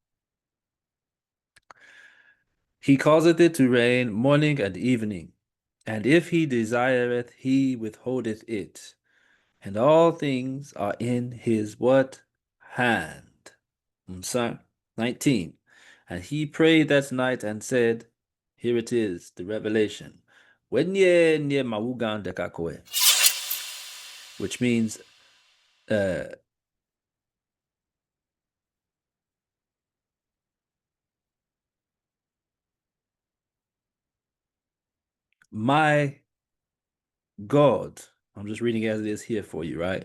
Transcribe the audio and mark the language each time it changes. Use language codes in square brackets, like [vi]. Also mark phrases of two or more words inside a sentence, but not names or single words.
[en] He causeth it to rain morning and evening, and if he desireth, he withholdeth it. And all things are in his what? Hand. 19. And he prayed that night and said, here it is, the revelation. [ee] Wenye nye mawugan dekakoe. [en] Which means my God, I'm just reading as it is here for you, right?